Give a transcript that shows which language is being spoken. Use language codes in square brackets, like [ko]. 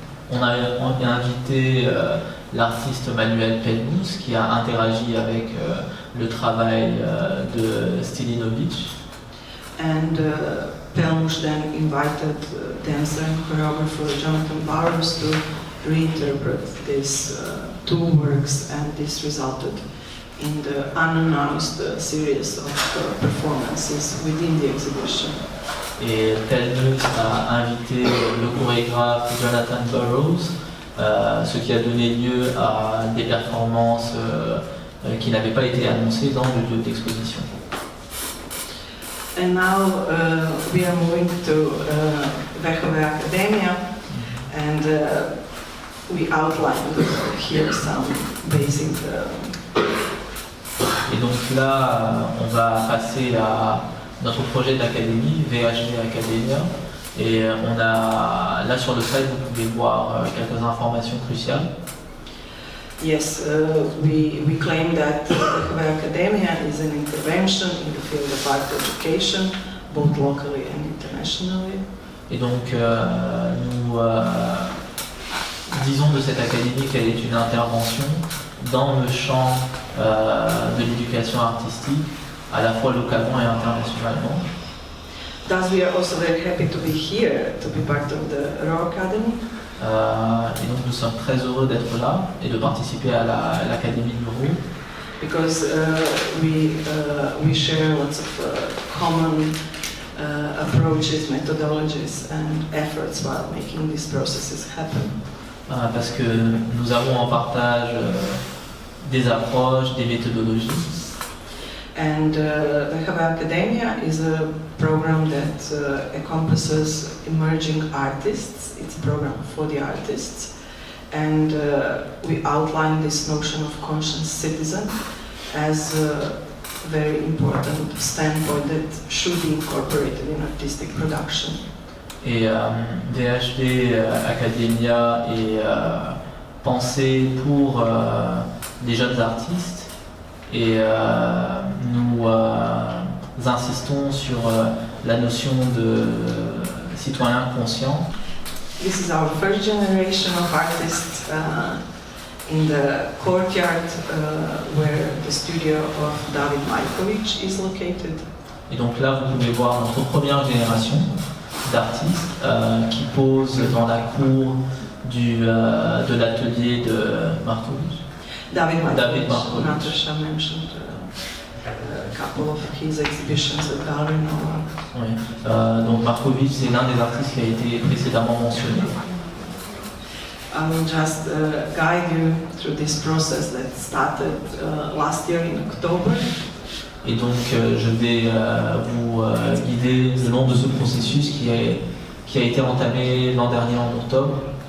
[fr] On a invité l'artiste Manuel Pelmuš qui a interagi avec le travail de Stilinović. [en] And Pelmuš then invited dancer and choreographer Jonathan Barros to reinterpret these two works, and this resulted in the unannounced series of performances within the exhibition. [fr] Et Pelmuš a invité le chorégraphe Jonathan Barros, ce qui a donné lieu à des performances qui n'avaient pas été annoncées dans le lieu d'exposition. [en] And now we are moving to Vehove Akademia, and we outlined here some basic. [fr] Et donc là, on va passer à notre projet d'académie, VHD Academia. Et on a, là sur le site, vous pouvez voir quelques informations cruciales. [en] Yes, we claim that Vehove Academia is an intervention in the field of art education, both locally and internationally. [fr] Et donc, nous disons de cette académie qu'elle est une intervention dans le champ de l'éducation artistique, à la fois localement et internationalement. [en] Thus, we are also very happy to be here, to be part of the Raw Academy. [fr] Et donc, nous sommes très heureux d'être là et de participer à l'Académie du Roux. [en] Because we share lots of common approaches, methodologies, and efforts while making these processes happen. [fr] Parce que nous avons en partage des approches, des méthodologies. [en] And Vehove Academia is a program that encompasses emerging artists. It's a program for the artists. And we outline this notion of conscious citizen as a very important standpoint that should be incorporated in artistic production. [fr] Et VHD Academia est pensé pour les jeunes artistes. Et nous insistons sur la notion de citoyen conscient. [en] This is our first generation of artists in the courtyard where the studio of David Majković is located. [fr] Et donc là, vous pouvez voir notre première génération d'artistes qui posent dans la cour de l'atelier de Majković. David Majković. Majković. [en] Natasha mentioned a couple of his exhibitions at Gallery Nova. [fr] Oui. Donc Majković, c'est l'un des artistes qui a été précédemment mentionné. [en] I will just guide you through this process that started last year in October. [fr] Et donc je vais vous guider le long de ce processus qui a été entamé l'an dernier en octobre.